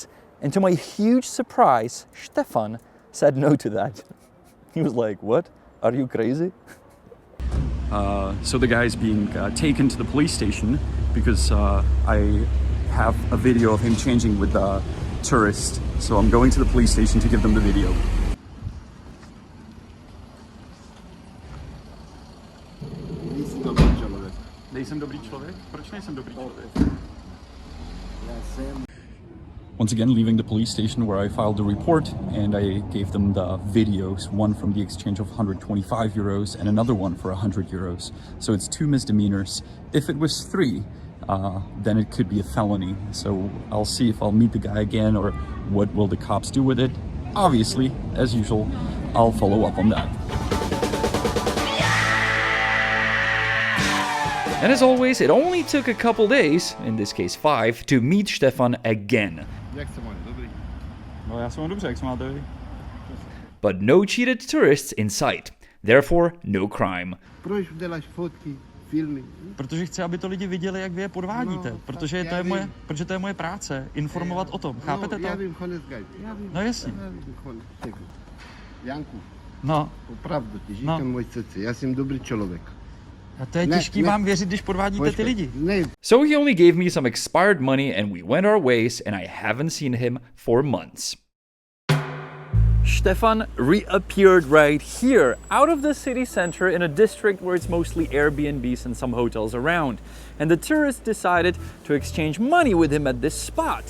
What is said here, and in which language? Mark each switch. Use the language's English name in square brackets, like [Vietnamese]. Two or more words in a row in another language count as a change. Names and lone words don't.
[English] And to my huge surprise, Stefan said no to that. He was like, "What? Are you crazy?" So the guy's being taken to the police station because I have a video of him changing with the tourist. So I'm going to the police station to give them the video. [Czech] Nejsi dobrý člověk. Nejsem dobrý člověk? Proč nejsem dobrý člověk? Já jsem. [English] Once again, leaving the police station where I filed the report, and I gave them the videos, one from the exchange of 125 euros and another one for 100 euros. So it's 2 misdemeanors. If it was 3, then it could be a felony. So I'll see if I'll meet the guy again or what will the cops do with it. Obviously, as usual, I'll follow up on that. And as always, it only took a couple days, in this case 5, to meet Stefan again. [Czech] Jak se máš? Dobrý. No, já se mám dobře, jak se máte vy? [English] But no cheated tourists in sight. Therefore, no crime. [Czech] Proč děláš fotky, filmy? Protože chci, aby to lidi viděli, jak vy je podvádíte. No, protože to je moje práce, informovat o tom. Chápete to? Já vím, konec guide. No jasně. Janku, No, opravdu ti říkám můj srdce, já jsem dobrý člověk. a to je těžký vám věřit, když podvádíte ty lidi. Ne, [English] So he only gave me some expired money and we went our ways, and I haven't seen him for months. Stefan reappeared right here, out of the city center in a district where it's mostly Airbnbs and some hotels around. And the tourists decided to exchange money with him at this spot.